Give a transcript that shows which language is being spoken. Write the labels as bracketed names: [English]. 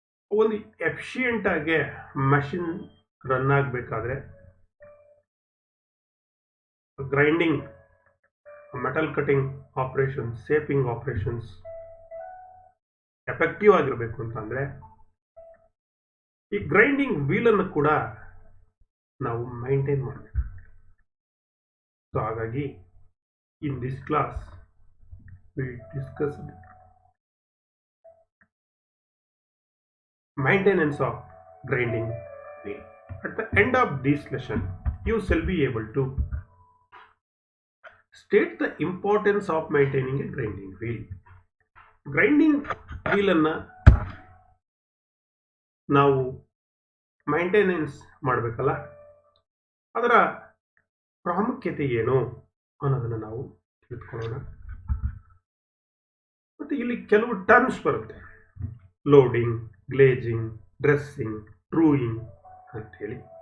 [Kannada] ಒಂದು ಎಫಿಷಿಯಂಟ್ ಆಗಿ machine run ಆಗಬೇಕಾದ್ರೆ grinding, metal cutting operations, shaping operations effective ಆಗಿರಬೇಕು ಅಂತಂದ್ರೆ ಈ ಗ್ರೈಂಡಿಂಗ್ ವೀಲ್ ಅನ್ನು ಕೂಡ ನಾವು ಮೈಂಟೈನ್ ಮಾಡಬೇಕು. [English] So ಹಾಗಾಗಿ in this class we discuss maintenance of grinding wheel. At the end of this lesson, you shall be able to state the importance of maintaining a grinding wheel. [Kannada] Grinding wheel ಅನ್ನ ನಾವು maintenance ಮಾಡಬೇಕಲ್ಲ, ಅದರ ಪ್ರಾಮುಖ್ಯತೆ ಏನು ಅನ್ನೋದನ್ನು ನಾವು ತಿಳ್ಕೊಳ್ಳೋಣ. ಮತ್ತೆ ಇಲ್ಲಿ ಕೆಲವು ಟರ್ಮ್ಸ್ ಬರುತ್ತೆ, ಲೋಡಿಂಗ್, ಗ್ಲೇಜಿಂಗ್, ಡ್ರೆಸ್ಸಿಂಗ್, ಟ್ರೂಯಿಂಗ್ ಅಂತೇಳಿ.